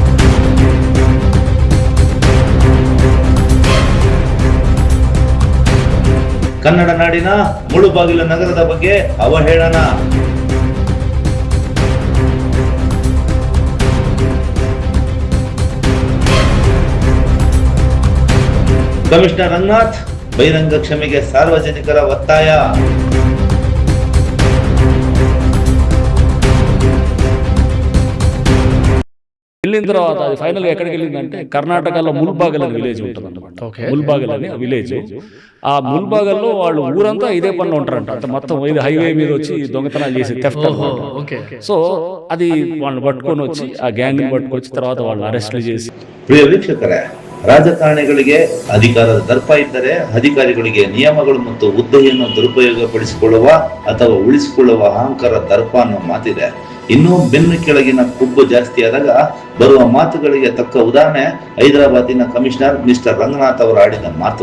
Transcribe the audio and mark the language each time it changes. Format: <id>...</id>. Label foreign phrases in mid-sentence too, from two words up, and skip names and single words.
<kn>ಕನ್ನಡ ನಾಡಿನ ಮುಳುಬಾಗಿಲು ನಗರದ ಬಗ್ಗೆ ಅವಹೇಳನ. ಕಮಿಷನರ್ ರಂಗನಾಥ್ ಬಹಿರಂಗ ಕ್ಷಮೆಗೆ ಸಾರ್ವಜನಿಕರ ಒತ್ತಾಯ.</kn> <te>ఇల్లింద్ర ఫైనల్ ఎక్కడికి వెళ్ళిందంటే కర్ణాటకలో ముల్బాగల్ అని విలేజ్ ఉంటుందన్నమాట. ముల్బాగల్ అని విలేజ్. ఆ ముల్బాగల్లో వాళ్ళు ఊరంతా ఇదే పనిలో ఉంటారంట. అంటే మొత్తం ఇది హైవే మీద వచ్చి దొంగతనాలు చేసి థెఫ్ట్ అన్నమాట. సో అది వాళ్ళని పట్టుకొని వచ్చి ఆ గ్యాంగ్ ని పట్టుకొచ్చి తర్వాత వాళ్ళని ಅರೆಸ್ಟ್ చేసి.</te> <kn>ಪ್ರಿಯ ವೀಕ್ಷಕರೇ, ರಾಜಕಾರಣಿಗಳಿಗೆ ಅಧಿಕಾರದ ದರ್ಪ ಇದ್ದರೆ ಅಧಿಕಾರಿಗಳಿಗೆ ನಿಯಮಗಳು ಮತ್ತು ಹುದ್ದೆಯನ್ನು ದುರುಪಯೋಗಪಡಿಸಿಕೊಳ್ಳುವ ಅಥವಾ ಉಳಿಸಿಕೊಳ್ಳುವ ಅಹಂಕಾರ ದರ್ಪ ಅನ್ನೋ ಮಾತಿದೆ. ಇನ್ನು ಬೆನ್ನು ಕೆಳಗಿನ ಕೊಬ್ಬು ಜಾಸ್ತಿ ಆದಾಗ ಬರುವ ಮಾತುಗಳಿಗೆ ತಕ್ಕ ಉದಾಹರಣೆ ಹೈದರಾಬಾದಿನ ಕಮಿಷನರ್ ಮಿಸ್ಟರ್ ರಂಗನಾಥ್ ಅವರು ಆಡಿದ ಮಾತು.</kn>